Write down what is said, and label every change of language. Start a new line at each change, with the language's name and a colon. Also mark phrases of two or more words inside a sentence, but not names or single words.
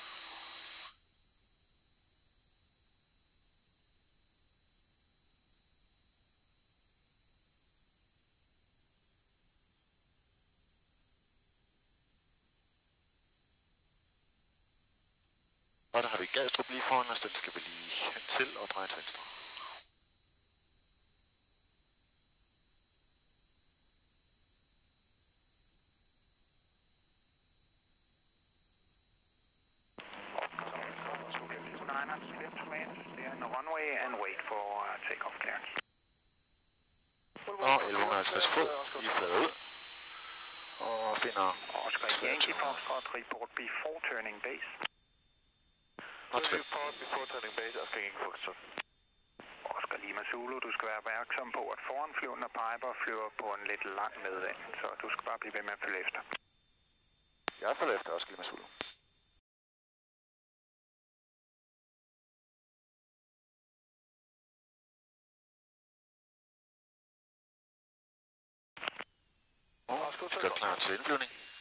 Danish: Og der har vi Gadstrup lige foran os, den skal vi lige hen til og dreje til venstre.
English: Runway and wait for takeoff clearance.
Danish: Og 1150 fod, vi flader ud og finder
English: Oscar Yankee Foxtrot, report before turning base.
Danish: Og trim.
English: Report before turning base, Oscar Yankee Foxtrot.
Danish: Oscar Lima Zulu, du skal være opmærksom på, at foranflyvende Piper flyver på en lidt lang medvind, så du skal bare blive ved med at følge efter. Jeg følger efter Oscar Lima Zulu. Og vi gør klar til indflyvning.